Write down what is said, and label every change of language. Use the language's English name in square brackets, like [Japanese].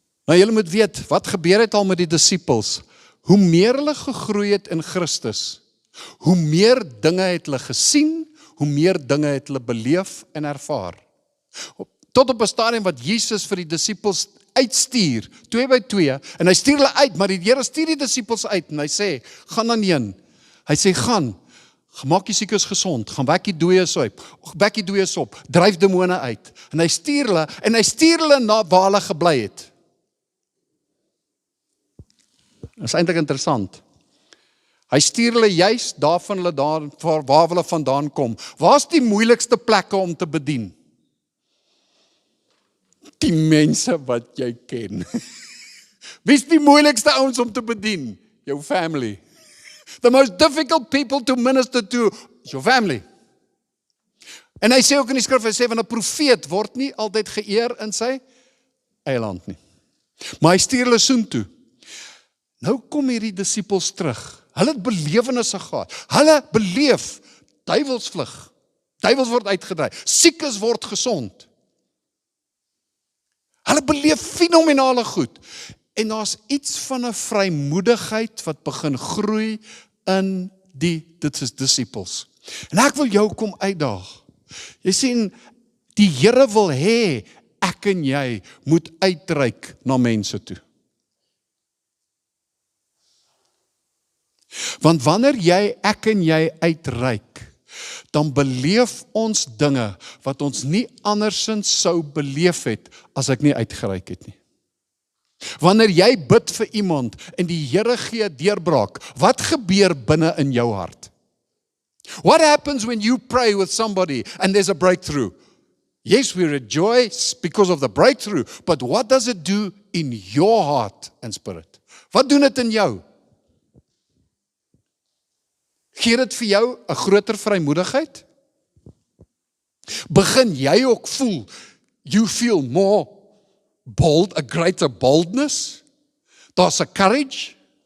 [Afrikaans] Nou julle moet weet, wat gebeur het al met die disippels? Hoe meer hulle gegroei het in Christus, hoe meer dinge het hulle gesien, hoe meer dinge het hulle beleef en ervaar. Tot op 'n stadium wat Jesus vir die disippels uitstuur, 2 by 2, en hy stuur hulle uit, maar die Here stuur die disippels uit, en hy sê, gaan dan heen. Hy sê, gaan, maak die siekes gesond, gaan wek die dooies op, dryf demone uit, en hy stuur hulle na waar hulle gebly het. Dit is eintlik interessant. Hy stuur hulle juis daarvan waar hulle vandaan kom. Waar is die moeilikste plekke om te bedien? Die mense wat jy ken. Wie is die moeilikste ouens om te bedien? Jou family. [English] The most difficult people to minister to is your family. [Afrikaans] En hy sê ook in die skrif, hy sê, van 'n profeet word nie altyd geëer in sy eie land nie. Maar hy stuur hulle soontoe. Nou kom hierdie disippels terug. Hulle het belewennisse gehad. Hulle beleef duiwels vlug. Duiwels word uitgedryf. Siekes word gesond. Hulle beleef fenomenale goed. En daar's iets van 'n vrymoedigheid wat begin groei in die disippels. En ek wil jou kom uitdaag. Jy sien, die Here wil hê ek en jy moet uitreik na mense toe. Want wanneer ek en jy uitreik, dan beleef ons dinge wat ons nie andersins sou beleef het as ek nie uitgereik het nie. Wanneer jy bid vir iemand en die Here gee deurbraak, wat gebeur binne in jou hart? [English] What happens when you pray with somebody and there's a breakthrough? Yes, we rejoice because of the breakthrough, but what does it do in your heart and spirit? [Afrikaans] Wat doen dit in jou? Gee dit vir jou 'n groter vrymoedigheid? Begin jy ook voel, [English] you feel more bold, a greater boldness? [Afrikaans] Daar's 'n courage?